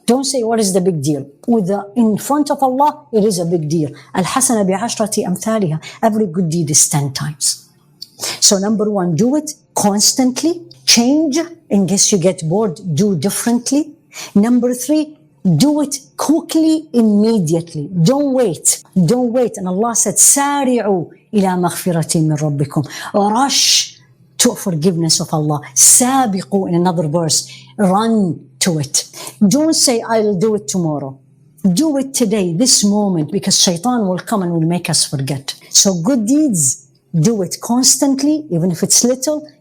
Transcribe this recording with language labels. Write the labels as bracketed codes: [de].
[en] Don't say, what is the big deal? In front of Allah, it is a big deal. [ar] Al-hasana bi'ashrati amthaliha. [en] Every good deed is 10 times. So number 1, do it constantly. Change. In case you get bored, do differently. Number 3, do it quickly, immediately. Don't wait. Don't wait. And Allah said, [ar] سَارِعُوا إِلَى مَغْفِرَةٍ مِّن رَبِّكُمْ. [en] Rush to forgiveness of Allah. سَابِقُوا in another verse. Run to it. Don't say, I'll do it tomorrow. Do it today, this moment, because shaitan will come and will make us forget. So good deeds, do it constantly, even if it's little.